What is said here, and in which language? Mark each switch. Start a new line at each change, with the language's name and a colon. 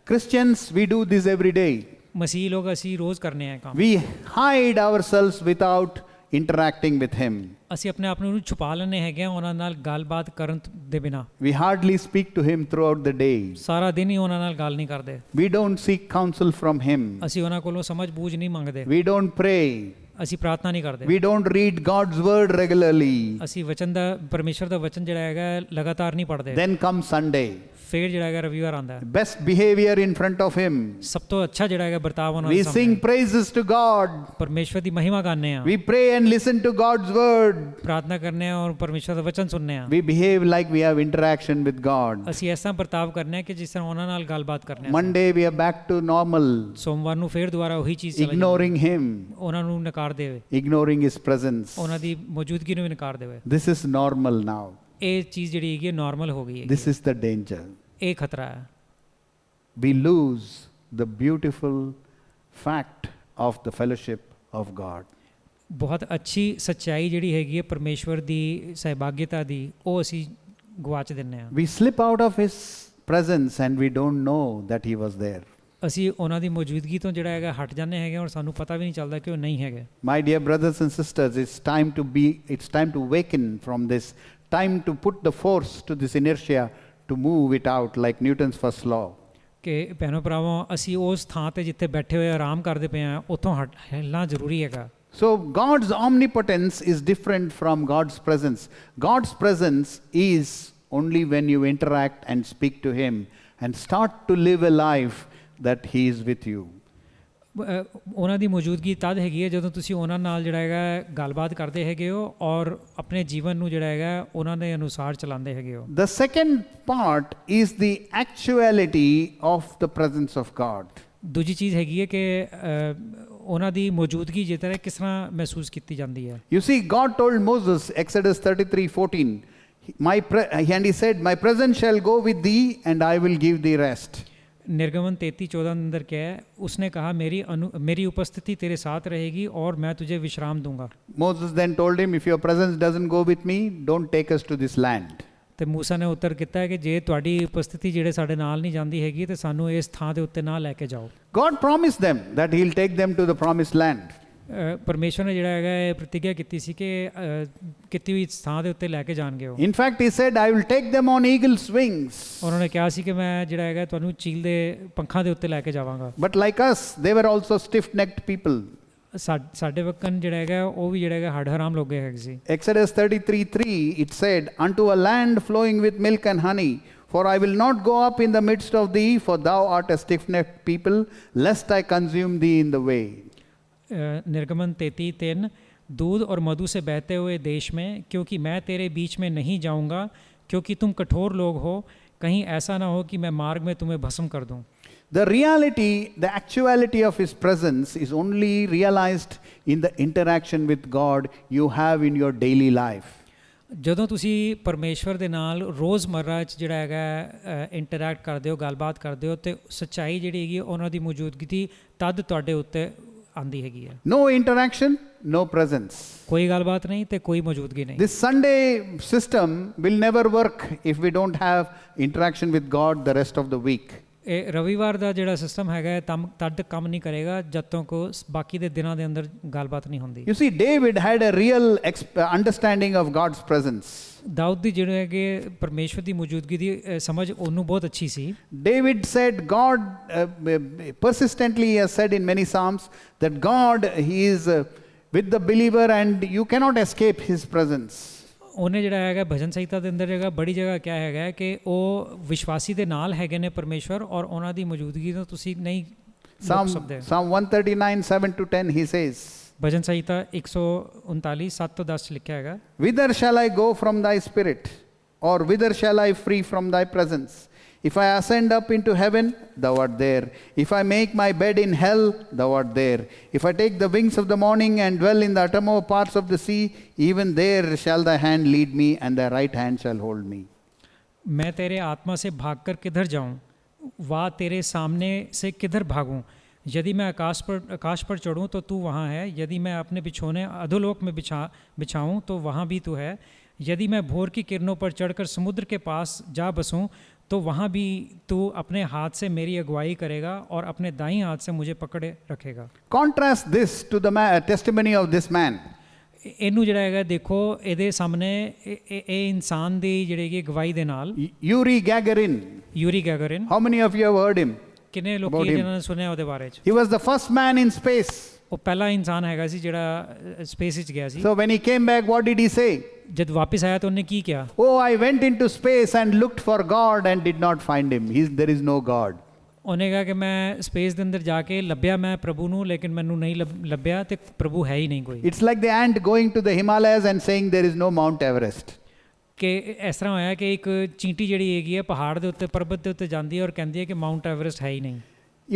English: Christians, we do this every day.
Punjabi: ਮਸੀਹ ਲੋਕ ਅਸੀਂ ਰੋਜ਼ ਕਰਨੇ ਆ ਕੰਮ।
English: We hide ourselves without interacting with Him.
Punjabi: ਅਸੀਂ ਆਪਣੇ ਆਪ ਨੂੰ ਛੁਪਾ ਲੈਂਦੇ ਹੈਗੇ ਆ ਉਹਨਾਂ ਨਾਲ ਗੱਲਬਾਤ ਕਰਨ ਦੇ ਬਿਨਾ।
English: We hardly speak to Him throughout the day.
Punjabi: ਸਾਰਾ ਦਿਨ ਹੀ ਉਹਨਾਂ ਨਾਲ ਗੱਲ ਨਹੀਂ ਕਰਦੇ।
English: We don't seek counsel from Him.
Punjabi: ਅਸੀਂ ਉਹਨਾਂ ਕੋਲੋਂ ਸਮਝ ਬੂਝ ਨਹੀਂ ਮੰਗਦੇ।
English: We don't pray.
Punjabi: ਅਸੀਂ ਪ੍ਰਾਰਥਨਾ ਨਹੀਂ ਕਰਦੇ।
English: We don't read God's word regularly.
Punjabi: ਅਸੀਂ ਵਚਨ ਦਾ ਪਰਮੇਸ਼ਵਰ ਦਾ ਵਚਨ ਜਿਹੜਾ ਹੈਗਾ ਲਗਾਤਾਰ ਨਹੀਂ ਪੜ੍ਹਦੇ।
English: Then comes Sunday.
Punjabi: ਫੇਰ ਜਿਹੜਾ ਹੈਗਾ ਰਵੀਵਾਰ ਆਉਂਦਾ ਹੈ,
English: best behavior in front of Him.
Punjabi: ਸਭ ਤੋਂ ਅੱਛਾ ਜਿਹੜਾ ਹੈਗਾ ਵਰਤਾਵ ਉਹਨਾਂ
English: We
Punjabi: ਦੇ
English: sing
Punjabi: ਸਾਹਮਣੇ,
English: praises to God.
Punjabi: ਪਰਮੇਸ਼ਵਰ ਦੀ ਮਹਿਮਾ ਗਾਉਂਦੇ ਆ,
English: We pray and listen to God's word.
Punjabi: ਪ੍ਰਾਰਥਨਾ ਕਰਨੇ ਆ ਔਰ ਪਰਮੇਸ਼ਵਰ ਦਾ ਵਚਨ ਸੁਣਨੇ ਆ।
English: We behave like we have interaction with God.
Punjabi: ਅਸੀਂ ਐਸਾ ਵਰਤਾਵ ਕਰਨੇ ਆ ਕਿ ਜਿਸ ਤਰ੍ਹਾਂ ਉਹਨਾਂ ਨਾਲ ਗੱਲਬਾਤ ਕਰਨੇ ਆ।
English: Monday we are back to normal,
Punjabi: ਸੋਮਵਾਰ ਨੂੰ ਫੇਰ ਦੁਬਾਰਾ ਉਹੀ ਚੀਜ਼ ਚਲਾ ਜਾਂਦੀ,
English: ignoring Him,
Punjabi: ਉਹਨਾਂ ਨੂੰ ਨਕਾਰ ਦੇਵੇ,
English: ignoring His presence.
Punjabi: ਉਹਨਾਂ ਦੀ ਮੌਜੂਦਗੀ ਨੂੰ ਵੀ ਨਕਾਰ ਦੇਵੇ।
English: This is normal now.
Punjabi: ਇਹ ਚੀਜ਼ ਜਿਹੜੀ ਹੈਗੀ ਨਾਰਮਲ ਹੋ ਗਈ ਹੈ,
English: This is the danger.
Punjabi: ਇਹ ਖਤਰਾ ਹੈ।
English: We lose the beautiful fact of the fellowship of God.
Punjabi: ਬਹੁਤ ਅੱਛੀ ਸੱਚਾਈ ਜਿਹੜੀ ਹੈਗੀ ਹੈ ਪਰਮੇਸ਼ਵਰ ਦੀ ਸਹਿਭਾਗਿਤਾ ਦੀ, ਉਹ ਅਸੀਂ ਗਵਾਚ ਦਿੰਦੇ ਹਾਂ।
English: We slip out of His presence and we don't know that He was there.
Punjabi: ਅਸੀਂ ਉਹਨਾਂ ਦੀ ਮੌਜੂਦਗੀ ਤੋਂ ਜਿਹੜਾ ਹੈਗਾ ਹਟ ਜਾਂਦੇ ਹੈਗੇ ਔਰ ਸਾਨੂੰ ਪਤਾ ਵੀ ਨਹੀਂ ਚੱਲਦਾ ਕਿ ਉਹ ਨਹੀਂ ਹੈਗੇ।
English: My dear brothers and sisters, it's time to waken from this, time to put the force to this inertia to move it out like Newton's first law.
Punjabi: ਕਿ ਭੈਣੋ ਭਰਾਵੋ, ਅਸੀਂ ਉਸ ਥਾਂ ਤੇ ਜਿੱਥੇ ਬੈਠੇ ਹੋਏ ਆਰਾਮ ਕਰਦੇ ਪਏ ਹਾਂ ਉੱਥੋਂ ਹਿੱਲਣਾ ਜ਼ਰੂਰੀ ਹੈਗਾ।
English: So God's omnipotence is different from God's presence. God's presence is only when you interact and speak to Him and start to live a life that He is with you.
Punjabi: ਉਹਨਾਂ ਦੀ ਮੌਜੂਦਗੀ ਤਦ ਹੈਗੀ ਹੈ ਜਦੋਂ ਤੁਸੀਂ ਉਹਨਾਂ ਨਾਲ ਜਿਹੜਾ ਹੈਗਾ ਗੱਲਬਾਤ ਕਰਦੇ ਹੈਗੇ ਹੋ ਔਰ ਆਪਣੇ ਜੀਵਨ ਨੂੰ ਜਿਹੜਾ ਹੈਗਾ ਉਹਨਾਂ ਦੇ ਅਨੁਸਾਰ ਚਲਾਉਂਦੇ ਹੈਗੇ ਹੋ।
English: The second part is the actuality of the presence of God.
Punjabi: ਦੂਜੀ ਚੀਜ਼ ਹੈਗੀ ਹੈ ਕਿ ਉਹਨਾਂ ਦੀ ਮੌਜੂਦਗੀ ਜਿਸ ਤਰ੍ਹਾਂ ਕਿਸ ਤਰ੍ਹਾਂ ਮਹਿਸੂਸ ਕੀਤੀ ਜਾਂਦੀ ਹੈ।
English: You see, God told Moses, Exodus 33:14, and He said, "My presence shall go with thee, and I will give thee rest."
Hindi: निर्गमन 33:14 अंदर क्या है, उसने कहा मेरी उपस्थिति तेरे साथ रहेगी और मैं तुझे विश्राम दूंगा।
English: Moses then told him, if your presence doesn't go with me, don't take us to this land.
Punjabi: ਤੇ ਮੂਸਾ ਨੇ ਉੱਤਰ ਕੀਤਾ ਹੈ ਕਿ ਜੇ ਤੁਹਾਡੀ ਉਪਸਥਿਤੀ ਜਿਹੜੇ ਸਾਡੇ ਨਾਲ ਨਹੀਂ ਜਾਂਦੀ ਹੈਗੀ ਤੇ ਸਾਨੂੰ ਇਸ ਥਾਂ ਦੇ ਉੱਤੇ ਨਾ ਲੈ ਕੇ ਜਾਓ।
English: God promised them that He'll take them to the promised land.
Punjabi: ਪਰਮੇਸ਼ਵਰ ਨੇ ਜਿਹੜਾ ਹੈਗਾ ਇਹ ਪ੍ਰਤੀਗਿਆ ਕੀਤੀ ਸੀ ਕਿ ਕੀਤੀ ਹੋਈ ਥਾਂ ਦੇ ਉੱਤੇ ਲੈ ਕੇ ਜਾਣਗੇ ਉਹ।
English: In fact, He said, I will take them on eagle's wings.
Punjabi: ਉਹਨਾਂ ਨੇ ਕਿਹਾ ਸੀ ਕਿ ਮੈਂ ਜਿਹੜਾ ਹੈਗਾ ਤੁਹਾਨੂੰ ਚੀਲ ਦੇ ਪੰਖਾਂ ਦੇ ਉੱਤੇ ਲੈ ਕੇ ਜਾਵਾਂਗਾ।
English: But like us, they were also stiff-necked people.
Punjabi: ਸਾਡੇ ਵਕਨ ਜਿਹੜਾ ਹੈਗਾ ਉਹ ਵੀ ਜਿਹੜਾ ਹੈਗਾ ਹੱਡ ਹਰਾਮ ਲੋਕ ਹੈਗੇ ਸੀ।
English: Exodus 33:3, it said, unto a land flowing with milk and honey, for I will not go up in the midst of thee, for thou art a stiff-necked people, lest I consume thee in the way.
Hindi: निर्गमन 33:3, दूध और मधु से बहते हुए देश में, क्योंकि मैं तेरे बीच में नहीं जाऊंगा, क्योंकि तुम कठोर लोग हो, कहीं ऐसा ना हो कि मैं मार्ग में तुम्हें भस्म कर दूं।
English: The reality, the actuality of His presence is only realized in the interaction with God you have in your daily life.
Punjabi: ਜਦੋਂ ਤੁਸੀਂ ਪਰਮੇਸ਼ਵਰ ਦੇ ਨਾਲ ਰੋਜ਼ਮਰਰਾ 'ਚ ਜਿਹੜਾ ਹੈਗਾ ਇੰਟਰੈਕਟ ਕਰਦੇ ਹੋ, ਗੱਲਬਾਤ ਕਰਦੇ ਹੋ, ਤੇ ਸੱਚਾਈ ਜਿਹੜੀ ਹੈਗੀ ਉਹਨਾਂ ਦੀ ਮੌਜੂਦਗੀ ਦੀ ਤਦ ਤੁਹਾਡੇ ਉੱਤੇ ਆਂਦੀ ਹੈਗੀ ਹੈ।
English: No interaction, no presence.
Punjabi: ਕੋਈ ਗੱਲਬਾਤ ਨਹੀਂ ਤੇ ਕੋਈ ਮੌਜੂਦਗੀ ਨਹੀਂ।
English: This Sunday system will never work if we don't have interaction with God the rest of the week.
Punjabi: ਇਹ ਰਵੀਵਾਰ ਦਾ ਜਿਹੜਾ ਸਿਸਟਮ ਹੈਗਾ ਤਦ ਕੰਮ ਨਹੀਂ ਕਰੇਗਾ ਜਦ ਤੱਕ ਬਾਕੀ ਦੇ ਦਿਨਾਂ ਦੇ ਅੰਦਰ ਗੱਲਬਾਤ ਨਹੀਂ ਹੁੰਦੀ।
English: You see, David had a real understanding of God's presence.
Punjabi: Dawood ਦੀ ਜਿਹੜੇ ਹੈਗੇ ਪਰਮੇਸ਼ਵਰ ਦੀ ਮੌਜੂਦਗੀ ਦੀ ਸਮਝ ਉਹਨੂੰ ਬਹੁਤ ਅੱਛੀ ਸੀ।
English: David said, God persistently has said in many Psalms that God, He is with the believer and you cannot escape His presence.
Punjabi: ਉਹਨੇ ਜਿਹੜਾ ਹੈਗਾ ਭਜਨ ਸੰਹਿਤਾ ਦੇ ਅੰਦਰ ਹੈਗਾ ਬੜੀ ਜਗ੍ਹਾ ਕਿਹਾ ਹੈਗਾ ਕਿ ਉਹ ਵਿਸ਼ਵਾਸੀ ਦੇ ਨਾਲ ਹੈਗੇ ਨੇ ਪਰਮੇਸ਼ਵਰ ਔਰ ਉਹਨਾਂ ਦੀ ਮੌਜੂਦਗੀ ਤੋਂ ਤੁਸੀਂ ਨਹੀਂ ਰੁਕ ਸਕਦੇ।
English: Psalm 139:7-10 he says,
Punjabi: ਭਜਨ ਸੰਹਿਤਾ 139:7-10 ਲਿਖਿਆ ਹੈਗਾ,
English: Whither shall I go from thy spirit, or whither shall I flee from thy presence? If I ascend up into heaven, thou art there. If I make my bed in hell, thou art there. If I take the wings of the morning and dwell in the uttermost parts of the sea, even there shall thy hand lead me, and thy right hand shall hold me.
Hindi: मैं तेरे आत्मा से भागकर किधर जाऊं, वा तेरे सामने से किधर भागूं? यदि मैं आकाश पर चढ़ूं तो तू वहाँ है, यदि मैं अपने बिछौने अधोलोक में बिछाऊं तो वहाँ भी तू है। यदि मैं भोर की किरणों पर चढ़कर समुद्र के पास जा बसूं तो वहाँ भी तू अपने हाथ से मेरी अगुवाई करेगा और अपने दाईं हाथ से मुझे पकड़े रखेगा।
English: Contrast this to the testimony of this man.
Punjabi: ਇਹਨੂੰ ਜਿਹੜਾ ਹੈਗਾ ਦੇਖੋ ਇਹਦੇ ਸਾਹਮਣੇ ਇਹ ਇਨਸਾਨ ਦੀ ਜਿਹੜੀ ਗਵਾਹੀ ਦੇ ਨਾਲ।
English: Yuri Gagarin. How many of you have heard him?
Punjabi: ਕਿੰਨੇ ਲੋਕੀ ਜਿਨ੍ਹਾਂ ਨੇ ਸੁਣਿਆ ਉਹਦੇ ਬਾਰੇ ਚ?
English: He was the first man in space.
Punjabi: ਉਹ ਪਹਿਲਾ ਇਨਸਾਨ ਹੈਗਾ ਸੀ ਜਿਹੜਾ ਸਪੇਸ ਵਿੱਚ ਗਿਆ ਸੀ।
English: So when he came back, what did he say?
Punjabi: ਜਦ ਵਾਪਸ ਆਇਆ ਤਾਂ ਉਹਨੇ ਕੀ ਕਿਹਾ?
English: Oh, I went into space and looked for God and did not find him. There is no God.
Punjabi: ਉਹਨੇ ਕਿਹਾ ਕਿ ਮੈਂ ਸਪੇਸ ਦੇ ਅੰਦਰ ਜਾ ਕੇ ਲੱਭਿਆ ਮੈਂ ਪ੍ਰਭੂ ਨੂੰ, ਲੇਕਿਨ ਮੈਨੂੰ ਨਹੀਂ ਲੱਭਿਆ ਤੇ ਪ੍ਰਭੂ ਹੈ ਹੀ ਨਹੀਂ ਕੋਈ।
English: It's like the ant going to the Himalayas and saying there is no Mount Everest.
Punjabi: ਕਿ ਇਸ ਤਰ੍ਹਾਂ ਹੋਇਆ ਕਿ ਇੱਕ ਚੀਂਟੀ ਜਿਹੜੀ ਹੈਗੀ ਹੈ ਪਹਾੜ ਦੇ ਉੱਤੇ, ਪਰਬਤ ਦੇ ਉੱਤੇ ਜਾਂਦੀ ਹੈ ਔਰ ਕਹਿੰਦੀ ਹੈ ਕਿ ਮਾਊਂਟ ਐਵਰੈਸਟ ਹੈ ਹੀ ਨਹੀਂ।